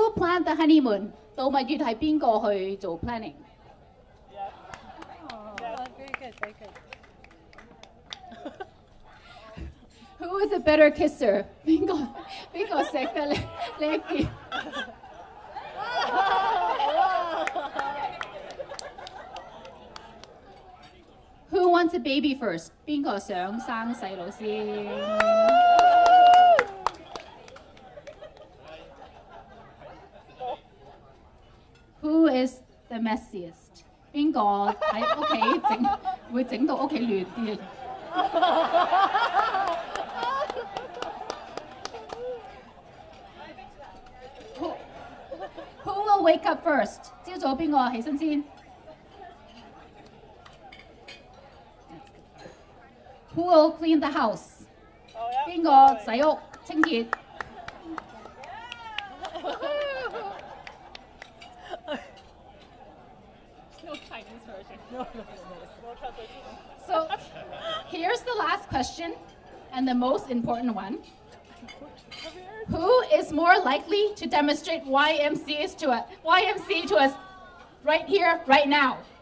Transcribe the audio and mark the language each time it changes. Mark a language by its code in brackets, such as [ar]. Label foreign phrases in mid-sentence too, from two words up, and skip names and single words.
[en] plan the honeymoon [yue] 度蜜月係邊個去做 planning？ [en] Oh, very good, very good. Who is a better kisser？ [yue] 邊個錫得叻啲？ [en] Who wants a baby first？ [yue] 邊個想生細路先？ [en] Who is the messiest？ [yue] 邊個喺屋企會整到屋企亂啲？ [en] Who will wake up first？ [yue] 朝早邊個起身先？ [en] Who will clean the house？ [yue] 邊個洗屋清潔？ [en] No Chinese version. No translation. So here's the last question and the most important one. Who is more likely to demonstrate YMC to us right here, right now?